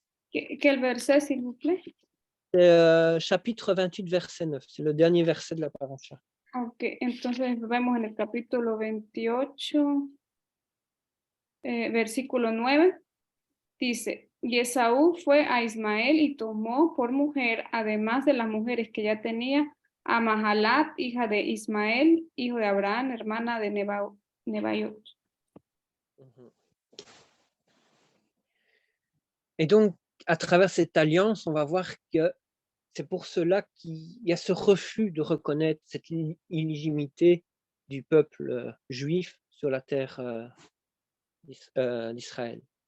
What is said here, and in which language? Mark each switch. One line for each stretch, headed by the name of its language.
French: Quel verset, s'il vous plaît? Chapitre 28, verset 9. C'est le dernier verset de la paracha.
Spanish: Ok, entonces vemos en el capítulo 28, versículo 9, dice, y Esaú fue a Ismael y tomó por mujer, además de las mujeres que ya tenía, a Mahalat, hija de Ismael, hijo de Abraham, hermana de Nebaiot.
French: Et donc, à travers cette alliance, on va voir que c'est pour cela qu'il y a ce refus de reconnaître cette illégitimité du peuple juif sur la terre d'Israël.